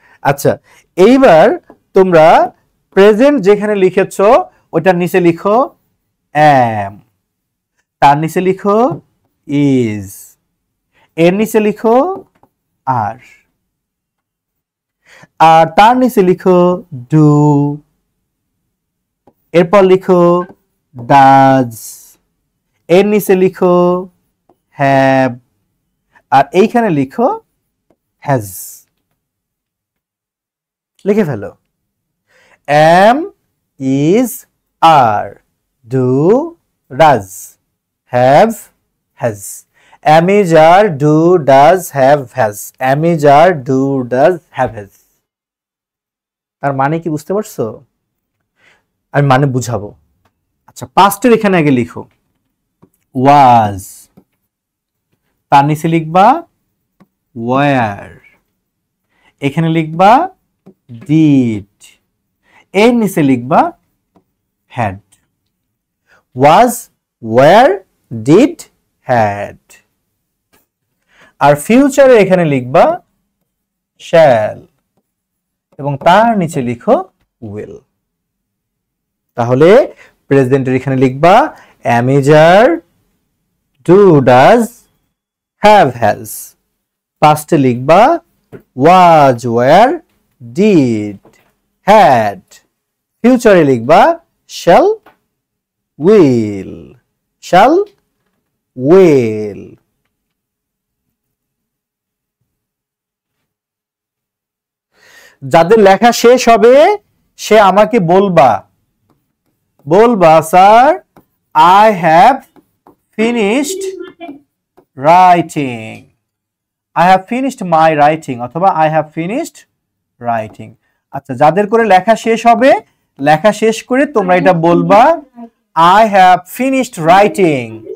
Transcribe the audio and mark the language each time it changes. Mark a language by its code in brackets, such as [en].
[bn] আচ্ছা, এইবার তোমরা প্রেজেন্ট যেখানে লিখেছো ওটার নিচে লিখো am, তার নিচে লিখো is, এর নিচে লিখো are, আর তার নিচে লিখো do, এরপর লিখো does, এর নিচে লিখো have, আর এইখানে লিখো has। লিখে ফেলো am, is, are, do, does, have, has। [en] am, is, are, do, does, have, has। am, is, are, do, does, have, has। [bn] তার মানে কি বুঝতে পারছো? আমি মানে বুঝাবো। আচ্ছা, পাস্টের এখানে আগে লিখো was, তার নিচে লিখবা were, এখানে লিখবা did, এর নিচে লিখবা had। [en] was, were, did, had। [bn] আর ফিউচারে এখানে লিখবা shall, এবং তার নিচে লিখো will। তাহলে প্রেজেন্টের এখানে লিখবা am, is, are, do, does, have, has। পাস্টে লিখবা was, were, did, had। ফিউচারে লিখবা shall, will, shall, will। যাদের লেখা শেষ হবে সে আমাকে বলবা sir [en] I have finished writing, I have finished my writing, [bn] অথবা [en] I have finished writing। [bn] আচ্ছা, যাদের করে লেখা শেষ হবে, লেখা শেষ করে তোমরা এটা বলবা [en] I have finished writing।